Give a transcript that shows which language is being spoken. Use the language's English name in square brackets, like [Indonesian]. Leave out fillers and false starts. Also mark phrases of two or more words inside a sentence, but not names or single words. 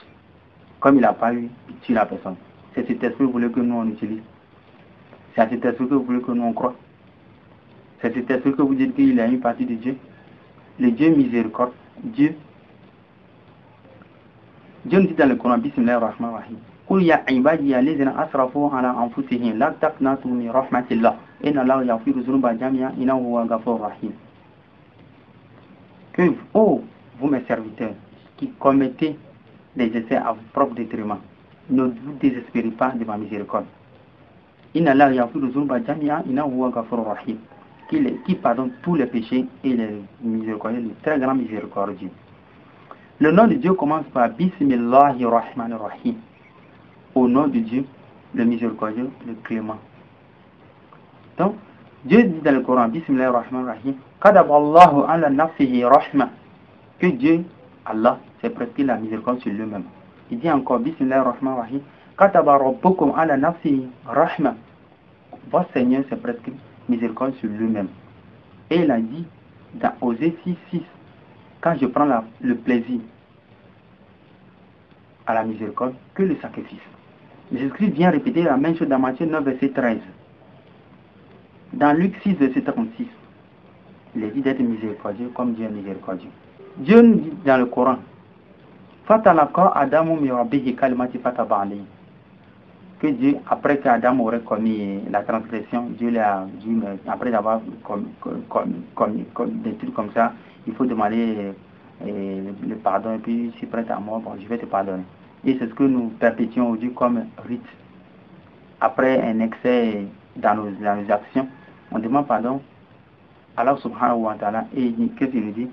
[French] Comme il n'a pas eu, il tue la personne. C'est cet esprit que vous voulez que nous on utilise. C'est à cet esprit que vous voulez que nous on croit. C'est cet esprit que vous dites qu'il a une partie de Dieu. Le Dieu miséricorde. Dieu nous dit dans le Coran, [Arabic] بسم الله الرحمن الرحيم. قل يا عبادي الذين أسرفوا على أنفسهم لا تقنطوا من رحمة الله. إن الله يغفر الذنوب جميعا إنه هو الغفور الرحيم. [French] Que vous mes serviteurs qui commettez des essais à votre propre détriment, ne vous désespérez pas de ma miséricorde. [Arabic] إن الله يغفر الذنوب جميعا إنه هو الغفور الرحيم. [French] Qui pardonne tous les péchés et les miséricordieux, le très grand miséricordieux. Le nom de Dieu commence par Bismillahirrahmanirrahim. Au nom de Dieu, le miséricordieux, le clément. Donc, Dieu dit dans le Coran, [Arabic] بسم الله الرحمن الرحيم، كتب الله على نفسه رحمة. [French] Que Dieu, Allah, s'est prescrit la miséricorde sur lui-même. Il dit encore, [Arabic] بسم الله الرحمن الرحيم، كتب ربكم على نفسه رحمة. [French] Votre Seigneur s'est prescrit miséricorde sur lui-même. Et il a dit, dans Osée 6:6, quand je prends le plaisir à la miséricorde que le sacrifice. Jésus-Christ vient répéter la même chose dans Matthieu 9, verset 13. Dans Luc 6, verset 36, il est dit d'être miséricordieux comme Dieu est miséricordieux. Dieu nous dit dans le Coran, [Arabic] فتلقى آدم من ربه كلمات فتاب عليه. [French] Que Dieu, après qu'Adam aurait commis la transgression, Dieu l'a dit, après avoir commis des trucs comme ça, il faut demander le pardon et puis si prête à mort, bon, je vais te pardonner. Et c'est ce que nous perpétuons aujourd'hui comme rite. Après un excès dans nos actions, on demande pardon à Allah [Arabic] سبحانه وتعالى [French] et qu'est-ce qu'il nous dit?